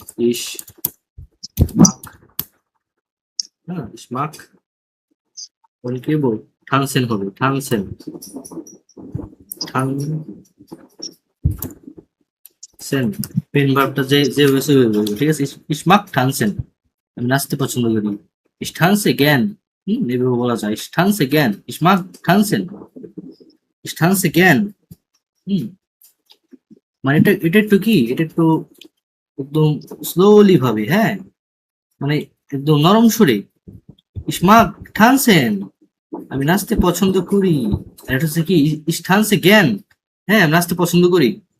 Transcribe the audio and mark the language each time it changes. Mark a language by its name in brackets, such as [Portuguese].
[German] Ich mag, [Bangla] হ্যাঁ ich mag, বলে কি বল, tanzen হবে, tanzen, tanzen, মেন ভার্বটা যে যে হয়েছে ওই বলবো, ঠিক আছে? [German] Ich mag tanzen, [Bangla] আমি নাচতে পছন্দ করি। [German] Ich tanze gern, [Bangla] এভাবে বলা যায়। [German] Ich tanze gern, ich mag tanzen, ich tanze gern। [Bangla] হুম, মানে এটা এটা একটু কি, এটা একটু একদম স্লোলি ভাবে, হ্যাঁ, মানে একদম নরম সুরে। [German] Ich mag tanzen, [Bangla] আমি নাচতে পছন্দ করি। আর এটা হচ্ছে কি [German] ich tanze gern, [Bangla] হ্যাঁ আমি নাচতে পছন্দ করি।